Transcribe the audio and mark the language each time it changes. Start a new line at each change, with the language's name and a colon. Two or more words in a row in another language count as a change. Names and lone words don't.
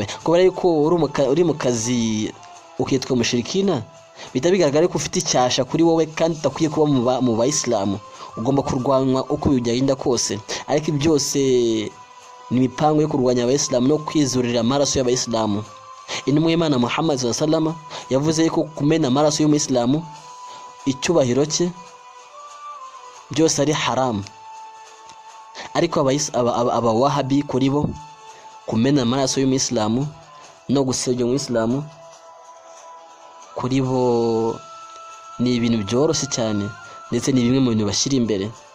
Kinyarwanda: Kubera yuko uri mu kazi ukitwa umushirikina, bita bigaragara ko ufite icyasha kuri wowe kandi utakwiye kuba mu Bayisilamu, ugomba kurwanwa uko byagenda kose. Ariko byose ni imipango yo kurwanya Abayisilamu no kwizurira amaraso y'Abayisilamu. Intumwa y'Imana Muhammad
Arabic: صلى الله عليه وسلم
Kinyarwanda: yavuze ko kumena amaraso y'Umuyisilamu icyubahiro cye byose ari haram. Ariko aba Wahabi kuri bo kumena amaraso y'Umuyisilamu no gusebya Umuyisilamu kuri bo ni ibintu byoroshye cyane, ndetse ni bimwe mu bintu bashyira imbere.